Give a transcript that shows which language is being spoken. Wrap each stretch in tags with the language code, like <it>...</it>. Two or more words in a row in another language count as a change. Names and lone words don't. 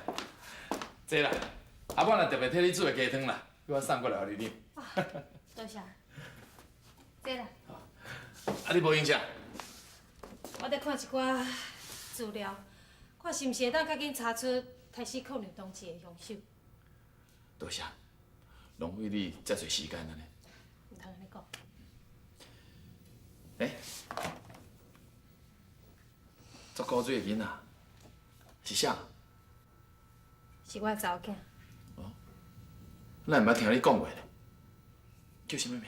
<nan>坐啦，啊，我若特别替你煮的鸡汤啦，我送过来互你啉。多谢。坐啦。啊，你无闲啥？我在看一寡资料，看是毋是会当较紧查出开始抗日同志的凶手。多谢，浪费你遮侪时间安尼。唔通安尼讲。哎，做高水的囡仔是啥？是我的查某囝。咱毋捌听你讲过咧，叫什么名？</nan>